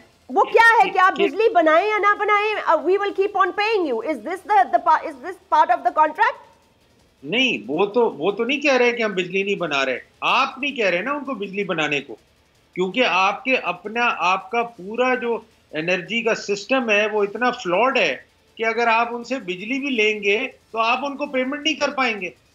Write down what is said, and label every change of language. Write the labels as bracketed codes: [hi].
[ur] وہ کیا ہے کہ آپ بجلی بنائیں یا نہ بنائیں we will keep on paying you. [en] Is this part of the contract? [ur] نہیں وہ تو نہیں کہہ رہے کہ ہم بجلی نہیں بنا رہے. آپ نہیں کہہ رہے نا ان کو بجلی بنانے کو, کیونکہ آپ کا پورا جو انرجی کا سسٹم ہے وہ اتنا فلاڈ ہے کہ اگر آپ ان سے بجلی بھی لیں گے تو آپ ان کو پیمنٹ نہیں کر پائیں گے.